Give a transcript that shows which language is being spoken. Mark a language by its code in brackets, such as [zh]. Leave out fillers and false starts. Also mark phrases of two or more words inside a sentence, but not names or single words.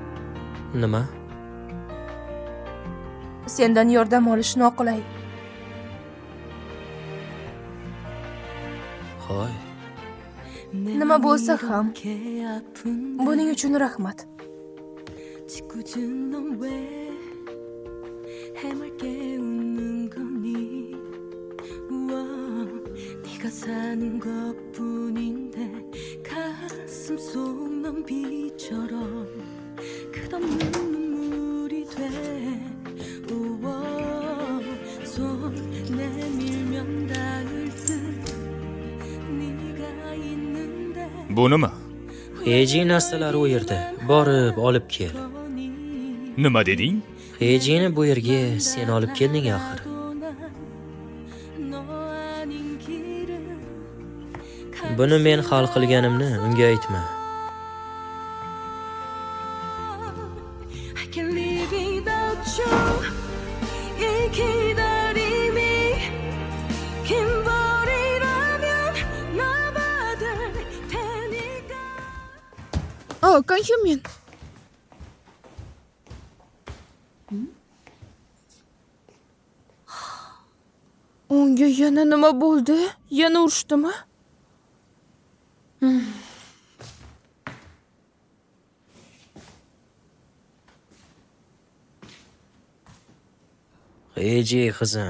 [uz] Nima? Sendan yordam olish noqulay. Hoy, Nima bo'lsa ham, buning uchun rahmat. [ko] 짓궂은 넌왜 해맑게 웃는 거니 우와 네가 사는 것뿐인데 가슴 속 넌 비처럼 끝없는 눈물이 돼 우와 손 내밀면 닿을 듯 네가 있는데 [uz] Bu nima? heji narsalar u yerda. Borib olib kel. Nima deding? Hejini bu yerga sen olib kelding axir. [ko] 너 아닌 길은 [uz] Buni men hal qilganimni unga aytma. [en] I can't live without you [ko] 이 기다림이 긴 벌이라면 나 받을 테니까 [uz] Kanhyumin. Unga yana nima bo'ldi? Yana urishdimi? Heji qizim.